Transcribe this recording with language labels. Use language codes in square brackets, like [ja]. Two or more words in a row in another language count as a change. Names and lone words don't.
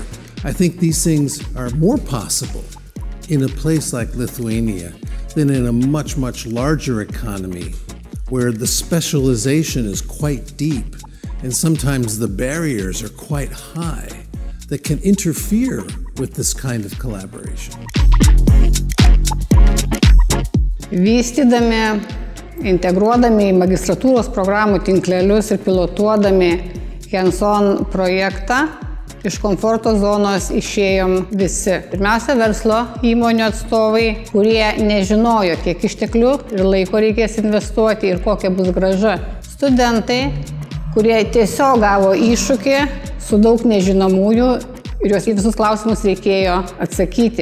[en] I think these things are more possible in a place like Lithuania than in a much, much larger economy where the specialization is quite deep and sometimes the barriers are quite high that can interfere with this kind of collaboration. [lt] Vystydami, integruodami į magistratūros programų tinklelius ir pilotuodami hands-on projektą, iš komforto zonos išėjom visi. Pirmiausia, verslo įmonių atstovai, kurie nežinojo, kiek išteklių ir laiko reikės investuoti ir kokia bus grąža. Studentai, kurie tiesiog gavo iššūkį su daug nežinomųjų ir juos į visus klausimus reikėjo atsakyti.